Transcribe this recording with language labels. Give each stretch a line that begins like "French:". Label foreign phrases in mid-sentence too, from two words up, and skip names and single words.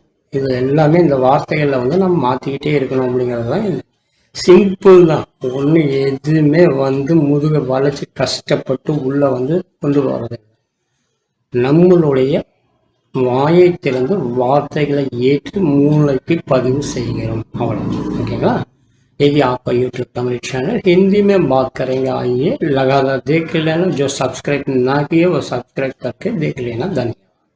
Tamil: இது எல்லாமே இந்த வார்த்தைகள்ல வந்து நம்ம மாத்திக்கிட்டே இருக்கணும் அப்படிங்கிறதுதான். சிம்பிள் தான். ஒண்ணு எதுவுமே வந்து முதுக வளைச்சு கஷ்டப்பட்டு உள்ள வந்து கொண்டு வர்றது. நம்மளுடைய வாயை திறந்து வார்த்தைகளை ஏற்று மூளைக்கு பதிவு செய்கிறோம், அவ்வளவு. ஓகேங்களா.
Hindi: यदि आपका YouTube तमिल चैनल हिंदी में बात करेंगे, आइए लगातार देख लेना. जो सब्सक्राइब ना किए वो सब्सक्राइब करके देख लेना. धन्यवाद.